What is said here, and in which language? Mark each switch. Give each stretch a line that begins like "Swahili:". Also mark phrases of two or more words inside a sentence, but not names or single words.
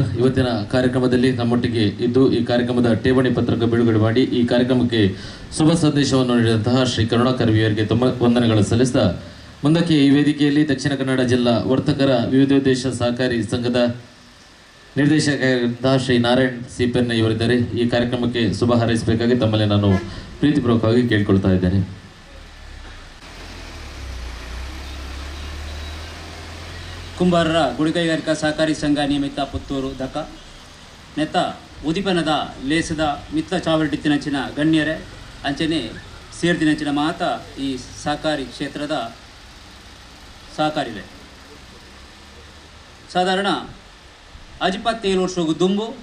Kannada: ಇವತ್ತಿನ ಕಾರ್ಯಕ್ರಮದಲ್ಲಿ ನಮ್ಮೊಟ್ಟಿಗೆ ಇದ್ದು ಈ ಕಾರ್ಯಕ್ರಮದ ಠೇವಣಿ ಪತ್ರಕ ಬಿಡುಗಡೆ ಮಾಡಿ ಈ ಕಾರ್ಯಕ್ರಮಕ್ಕೆ ಶುಭ ಸಂದೇಶವನ್ನು ನೀಡಿದಂತಹ ಶ್ರೀ ಕರುಣಾಕರ್ ವಿಯವರಿಗೆ ತುಂಬ ವಂದನೆಗಳು ಸಲ್ಲಿಸಿದ ಮುಂದಕ್ಕೆ ಈ ವೇದಿಕೆಯಲ್ಲಿ ದಕ್ಷಿಣ ಕನ್ನಡ ಜಿಲ್ಲಾ ವರ್ತಕರ ವಿವಿಧೋದ್ದೇಶ ಸಹಕಾರಿ ಸಂಘದ ನಿರ್ದೇಶಕರಾದ ಶ್ರೀ ನಾರಾಯಣ್ ಸಿಪೆನ್ ಇವರಿದ್ದಾರೆ. ಈ ಕಾರ್ಯಕ್ರಮಕ್ಕೆ ಶುಭ ಹಾರೈಸಬೇಕಾಗಿ ತಮ್ಮಲ್ಲಿ ನಾನು ಪ್ರೀತಿಪೂರ್ವಕವಾಗಿ ಕೇಳ್ಕೊಳ್ತಾ ಇದ್ದೇನೆ.
Tulu: ಕುಂಬಾರರ ಗುಡಿಕೈಗಾರಿಕಾ ಸಹಕಾರಿ ಸಂಘ ನಿಯಮಿತ ಪುತ್ತೂರು ದಕ ನೆತ್ತ ಉದಿಪನದ ಲೇಸದ ಮಿತ್ತ ಚಾವಡಿತ್ತಿನಂಚಿನ ಗಣ್ಯರೇ ಅಂಚನೆ ಸೇರ್ದಿನಂಚಿನ ಮಾತ ಈ ಸಹಕಾರಿ ಕ್ಷೇತ್ರದ ಸಹಕಾರಿವೆ ಸಾಧಾರಣ 27 ವರ್ಷಗೂ ದುಂಬು